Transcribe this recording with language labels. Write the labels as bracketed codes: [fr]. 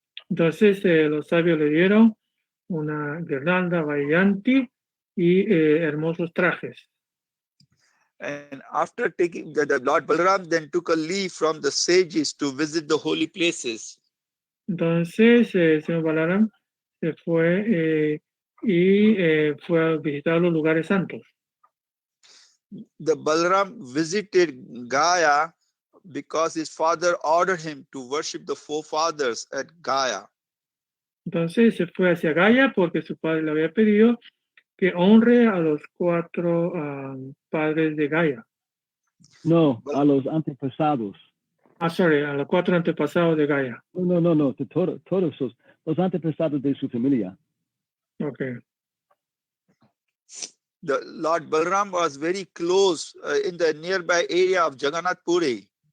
[es] Entonces los sabios le dieron una guirnalda Vayanti y hermosos trajes. [en] And after taking the Lord Balaram then took a leave from the sages to visit the holy places. [es] Entonces el señor Balaram se fue y fue a visitar los lugares santos. [en] The Balaram visited Gaya because his father ordered him to worship the forefathers at Gaya. [es] Entonces se fue hacia Gaya porque su padre le había pedido que honre a los 4 padres de Gaya. No, a los antepasados. Sorry, a los 4 antepasados de Gaya. No, todos los antepasados de su familia. [en] Okay. The Lord Balaram was very close in the nearby area of Jagannath Puri.